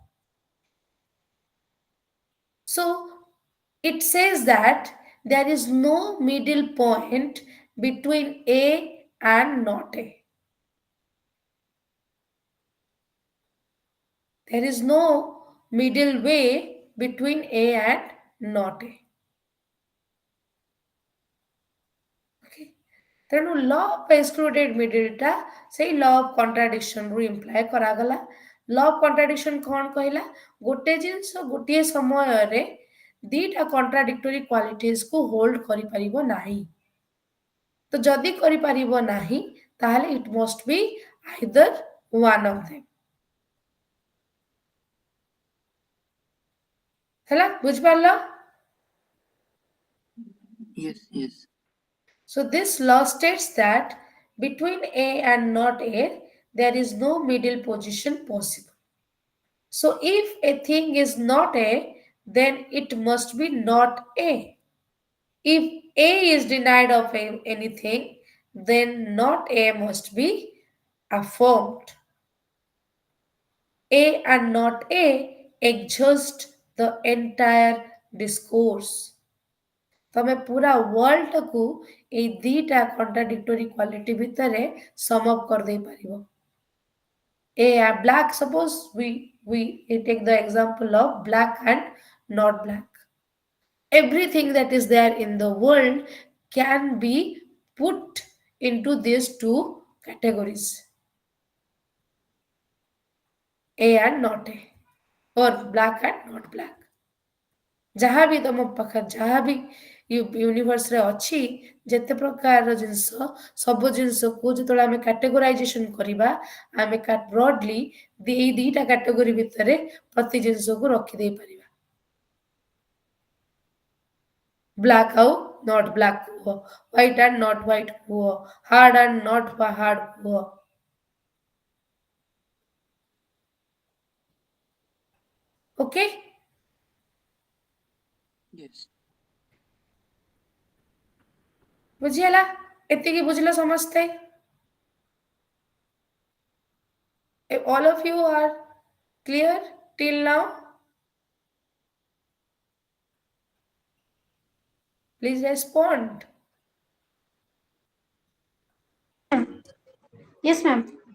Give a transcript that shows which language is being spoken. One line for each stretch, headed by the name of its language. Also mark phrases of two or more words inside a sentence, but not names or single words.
English: So it says that there is no middle point between A and not A. There is no middle way between A and not A. Okay.
Odia: ତେଣୁ
English: law of excluded middle
Odia: ଟା ସେଇ
English: law of contradiction
Odia: ରୁ imply କରାଗଲା.
English: law of contradiction
Odia: କ'ଣ କହିଲା? ଗୋଟେ ଜିନିଷ ଗୋଟିଏ ସମୟରେ ଦିଟା
English: contradictory qualities
Odia: କୁ hold କରିପାରିବ ନାହିଁ. ତ ଯଦି କରିପାରିବ ନାହିଁ ତାହେଲେ
English: it must be either one of them.
Odia: ହେଲା ବୁଝିପାରିଲ?
English: Yes, yes. So this law states that between A and not A, there is no middle position possible. So if a thing is not A, then it must be not A. If A is denied of anything, then not A must be affirmed. A and not A exhaust the entire discourse.
Odia: ତମେ ପୁରା ୱାର୍ଲଡକୁ ଏଇ ଦିଟା
English: contradictory quality
Odia: ଭିତରେ
English: sum up
Odia: କରିଦେଇ ପାରିବ.
English: A black, suppose we take the example of black and not black. Everything that is there in the world can be put into these two categories, A and not A, or black and not black.
Odia: ଯାହା ବି ତମ ପାଖରେ ଯାହା ବି ୟୁନିଭର୍ସରେ ଅଛି ଯେତେ ପ୍ରକାରର ଜିନିଷ ସବୁ ଜିନିଷକୁ ଯେତେବେଳେ ଆମେ କାଟେଗୋରାଇଜେସନ କରିବା ଆମେ ବ୍ରଡଲି ଏଇ ଦିଟା କାଟେଗୋରୀ ଭିତରେ ପ୍ରତି ଜିନିଷକୁ ରଖିଦେଇ ପାରିବା.
English: black ଆଉ not black କୁହ, white and not white କୁହ, hard and not hard କୁହ. ଓକେ, Yes.
Odia: ବୁଝିହେଲା? ଏତିକି ବୁଝିଲ ସମସ୍ତେ?
English: If all of you are clear till now, please respond. Yes, ma'am.